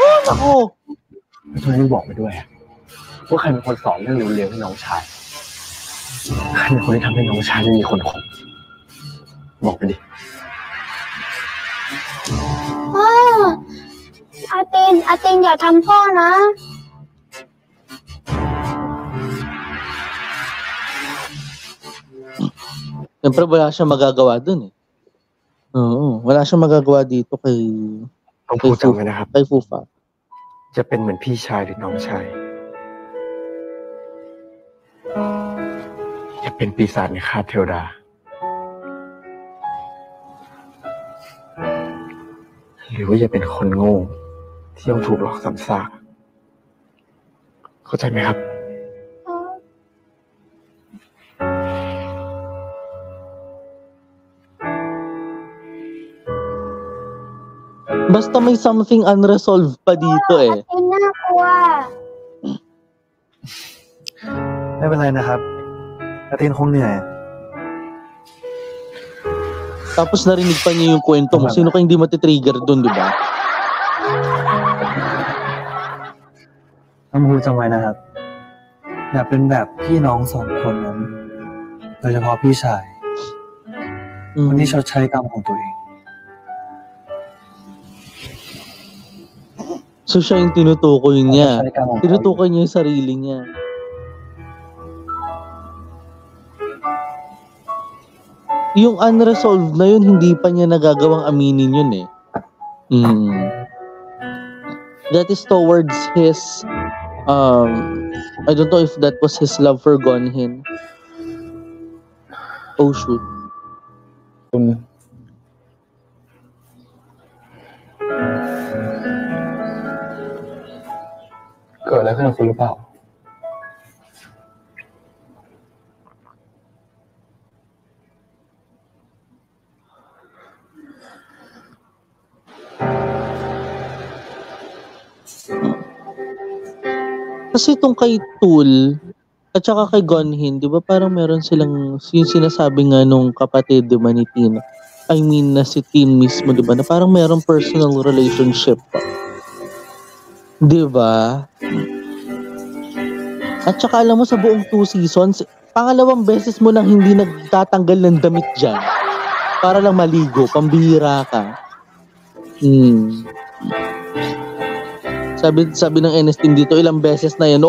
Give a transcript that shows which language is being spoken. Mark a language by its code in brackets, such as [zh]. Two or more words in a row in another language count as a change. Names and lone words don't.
[th] ทำไมไม่บอกไปด้วยว่าใครเป็นคนสอนเรื่องเร็วๆให้น้องชายใครเป็นคนที่ทำให้น้องชายไม่มีคนคบบอกไปดิ พ่อ อาตินอย่าทำพ่อนะ [tl] Siyempre wala siyang magagawa dun eh. Oo, wala siyang magagawa dito kay [th] ต้องพูดจำไว้นะครับ [tl] kay Fufa. [th] จะเป็นเหมือนพี่ชายหรือน้องชายจะเป็นปีศาจในคาบเทวดา หรือว่าจะเป็นคนโง่ที่ต้องถูกหลอกซ้ำซากเข้าใจไหมครับ [tl] Basta may [en] something unresolved [tl] pa dito eh. [th] อาตินน่ากลัว ไม่เป็นไรนะครับอาตินคงเหนื่อย [tl] Tapos narinig pa niya yung kwento mo. Sino ka hindi matitrigger dun, di ba? [th] น้องภูจำไว้นะครับ อย่าเป็นแบบพี่น้องสองคนนั้น โดยเฉพาะพี่ชายคนที่ชดใช้กรรมของตัวเอง [tl] So siya yung tinutukoy niya. Tinutukoy niya yung sarili niya. Yung unresolved na yun, hindi pa niya nagagawang aminin yun eh. [en] That is towards his, I don't know if that was his love for Gonhin. Oh shoot. อ [th] เกิดอะไรขึ้นกับคุณหรือเปล่า [tl] Kasi itong kay Tul at saka kay Gonhin, di ba parang meron silang yung sinasabi nga nung kapatid, di ba, ni Tin? [en] I mean, [tl] na si Tin mismo, di ba, na parang meron [en] personal relationship. [tl] Di ba? At saka alam mo, sa buong 2 seasons, pangalawang beses mo nang hindi nagtatanggal ng damit dyan. Para lang maligo, pambihira ka. Sabi ng NS team dito, ilang beses na yan.